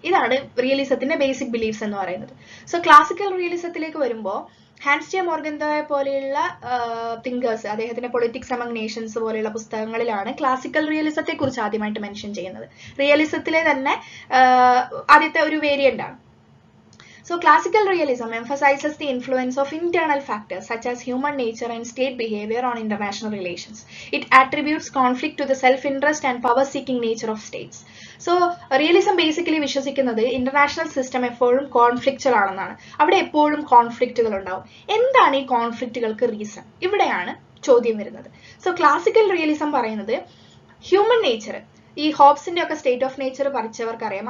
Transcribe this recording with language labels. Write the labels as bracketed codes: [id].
[ml] ഇതാണ് റിയലിസത്തിന്റെ basic beliefs എന്ന് പറയുന്നത്. സോ ക്ലാസിക്കൽ റിയലിസത്തിലേക്ക് വരുമ്പോൾ ഹാൻസ് ജെ മോർഗന്തോയെ പോലെയുള്ള തിങ്കേഴ്സ്, അദ്ദേഹത്തിന്റെ പൊളിറ്റിക്സ് അമംഗ് നേഷൻസ് പോലെയുള്ള പുസ്തകങ്ങളിലാണ് ക്ലാസിക്കൽ റിയലിസത്തെ കുറിച്ച് ആദ്യമായിട്ട് മെൻഷൻ ചെയ്യുന്നത്. റിയലിസത്തിലെ തന്നെ ആദ്യത്തെ ഒരു വേരിയന്റ് ആണ്. [en] So classical realism emphasizes the influence of internal factors such as human nature and state behavior on international relations. It attributes conflict to the self-interest and power-seeking nature of states. [ml] So realism basically വിശ്വസിക്കുന്നത് international system എപ്പോഴും കോൺഫ്ലിക്റ്റുകൾ ആണെന്നാണ്. അവിടെ എപ്പോഴും കോൺഫ്ലിക്റ്റുകൾ ഉണ്ടാവും. എന്താണ് ഈ കോൺഫ്ലിക്റ്റുകൾക്ക് reason? ഇവിടെയാണ് ചോദ്യം വരുന്നത്. സോ ക്ലാസിക്കൽ റിയലിസം പറയുന്നത് ഹ്യൂമൻ നേച്ചർ, ഈ ഹോബ്സിന്റെ ഒക്കെ സ്റ്റേറ്റ് ഓഫ് നേച്ചർ പഠിച്ചവർക്ക് അറിയാം.